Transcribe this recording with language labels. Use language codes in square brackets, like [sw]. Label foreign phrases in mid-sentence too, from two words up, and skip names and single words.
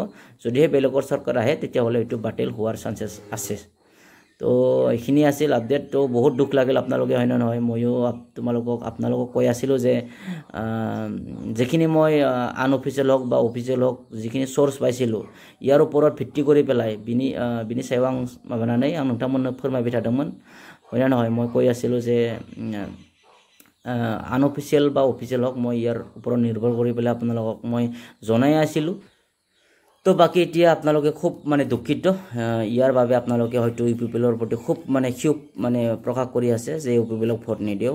[as] যদিহে বেলেগৰ চৰকাৰ আহে, তেতিয়াহ'লে এইটো বাতিল হোৱাৰ চান্সেছ আছে। তো এইখিনি আছিল আপডেট। তো বহুত দুখ লাগিল আপোনালোকে, হয় নে নহয়। ময়ো আপোনালোকক কৈ আছিলোঁ যে যিখিনি মই আনঅফিচিয়েল হওক বা অফিচিয়েল হওক যিখিনি চ'ৰ্চ পাইছিলোঁ, ইয়াৰ ওপৰত ভিত্তি কৰি পেলাই [brx] बिनि सायाव आं माबानानै आं नोंथांमोननो फोरमायबाय थादोंमोन, [as] হয় ना নহয়। মই কৈ আছিলোঁ যে আনঅফিচিয়েল বা অফিচিয়েল হওক, মই ইয়াৰ ওপৰত নিৰ্ভৰ কৰি পেলাই আপোনালোকক মই জনাই আছিলোঁ। তো বাকী এতিয়া আপোনালোকে খুব মানে দুখিত, ইয়াৰ বাবে আপোনালোকে হয়তো UPPLৰ প্ৰতি খুব মানে ক্ষোভ মানে প্ৰকাশ কৰি আছে যে UPPLক ভোট নিদিওঁ।